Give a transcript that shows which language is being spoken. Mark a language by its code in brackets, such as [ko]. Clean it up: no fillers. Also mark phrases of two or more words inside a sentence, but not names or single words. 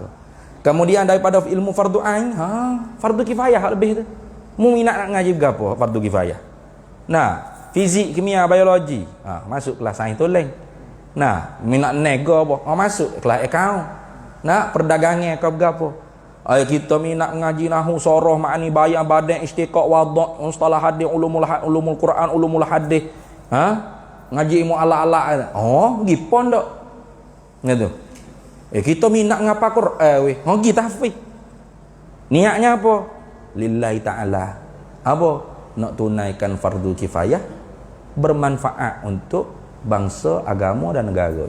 [ms] Kemudian daripada ilmu fardu ain, fardu kifayah hak lebih tu. Mu minat nak ngaji gapo? Fardu kifayah. Nah, fizik, kimia, biologi, masuk kelas sains toleng. Nah, minat nego apa? Masuk kelas akaun. Nah, perdagangan ke gapo? Kita minat ngaji nahwu, soroh, ma'ani, bayan, badan, istiqaq, wadha', mustalah hadis, ulumul Quran, ulumul hadis. Ngaji ilmu ala-ala. Pergi pondok. Gitu. Kita minat ngapa Quran weh. Pergi tahfiz. Niatnya apa? [ar] لله تعالى. [ms] Apa? Nak tunaikan fardu kifayah, bermanfaat untuk bangsa, agama dan negara.